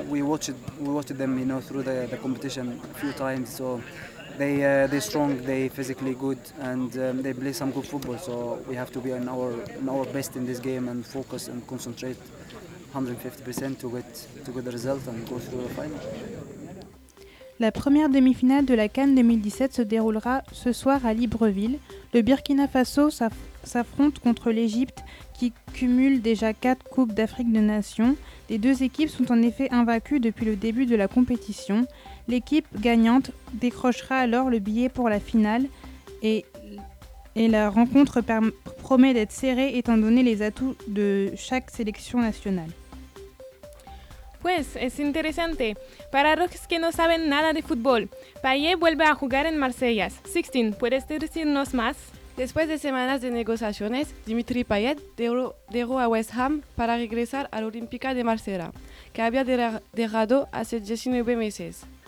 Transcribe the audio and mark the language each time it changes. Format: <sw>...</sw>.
<en>We watched them, you know, through the competition a few times. So they're strong, they're physically good, and they play some good football. So we have to be in our best in this game and focus and concentrate 150% to get the result and go through the final.</en> <fr>La première demi-finale de la CAN 2017 se déroulera ce soir à Libreville. Le Burkina Faso s'affronte contre l'Égypte, qui cumule déjà 4 Coupes d'Afrique de Nations. Les deux équipes sont en effet invaincues depuis le début de la compétition. L'équipe gagnante décrochera alors le billet pour la finale et la rencontre promet d'être serrée étant donné les atouts de chaque sélection nationale.</fr> <es>Pues es interesante. Para los que no saben nada de fútbol, Payet vuelve a jugar en Marsella. Sixteen, ¿puedes decirnos más? Después de semanas de negociaciones, Dimitri Payet dejó a West Ham para regresar al Olympique de Marsella, que había dejado hace 19 meses.</es>